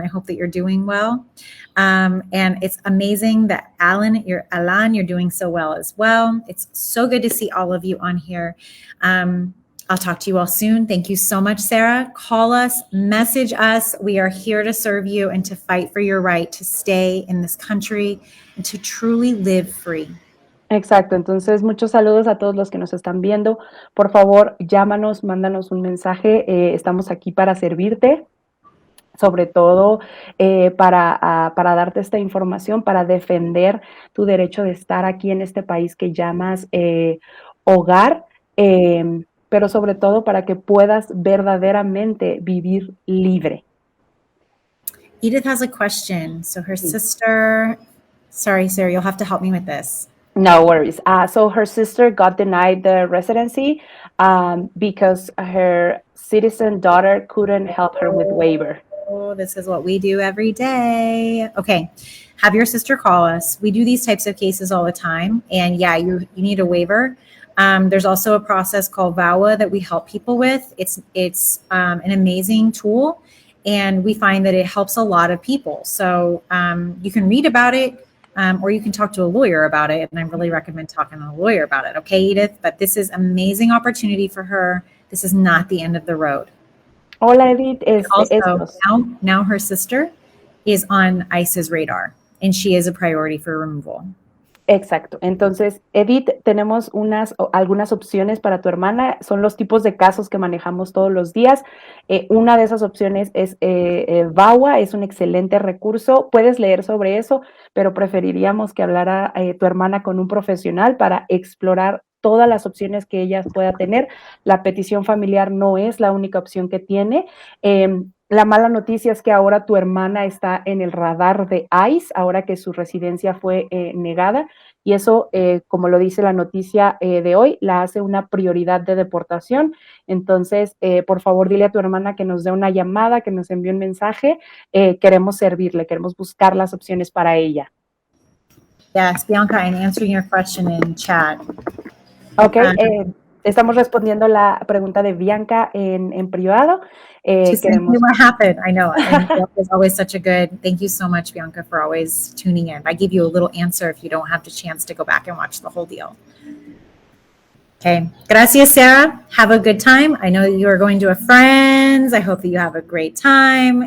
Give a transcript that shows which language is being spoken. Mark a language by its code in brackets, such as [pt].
[en] I hope that you're doing well. And it's amazing that Alan, you're doing so well as well. It's so good to see all of you on here. I'll talk to you all soon. Thank you so much, Sarah. Call us, message us. We are here to serve you and to fight for your right to stay in this country and to truly live free. [es] Exacto, entonces muchos saludos a todos los que nos están viendo. Por favor, llámanos, mándanos un mensaje. Estamos aquí para servirte. sobre todo para darte esta información, para defender tu derecho de estar aquí en este país que llamas hogar, pero sobre todo para que puedas verdaderamente vivir libre. [en] Edith has a question. So her sister, sorry, Sarah, you'll have to help me with this. No worries. So her sister got denied the residency because her citizen daughter couldn't help her with waiver. Oh, this is what we do every day. Okay, have your sister call us. We do these types of cases all the time. And yeah, you need a waiver. There's also a process called VAWA that we help people with. It's an amazing tool. And we find that it helps a lot of people. So you can read about it. Or you can talk to a lawyer about it. And I really recommend talking to a lawyer about it. Okay, Edith? But this is amazing opportunity for her. This is not the end of the road. [es] Hola, Edith. [en] Also, now her sister is on ICE's radar, and she is a priority for removal. [es] Exacto. Entonces, Edith, tenemos algunas opciones para tu hermana. Son los tipos de casos que manejamos todos los días. Una de esas opciones es VAWA, es un excelente recurso. Puedes leer sobre eso, pero preferiríamos que hablara tu hermana con un profesional para explorar todas las opciones que ella pueda tener. La petición familiar no es la única opción que tiene. La mala noticia es que ahora tu hermana está en el radar de ICE, ahora que su residencia fue negada, y eso, como lo dice la noticia de hoy, la hace una prioridad de deportación. Entonces, por favor, dile a tu hermana que nos dé una llamada, que nos envíe un mensaje. Queremos servirle, queremos buscar las opciones para ella. [en] Yes, Bianca, I'm answering your question in chat. [es] Okay, estamos respondiendo la pregunta de Bianca en privado. [en] Just queremos... what happened. I know. And Bianca's always such a good. Thank you so much, Bianca, for always tuning in. I give you a little answer if you don't have the chance to go back and watch the whole deal. Okay. [es] Gracias, Sarah. [en] Have a good time. I know you are going to a friend's. I hope that you have a great time.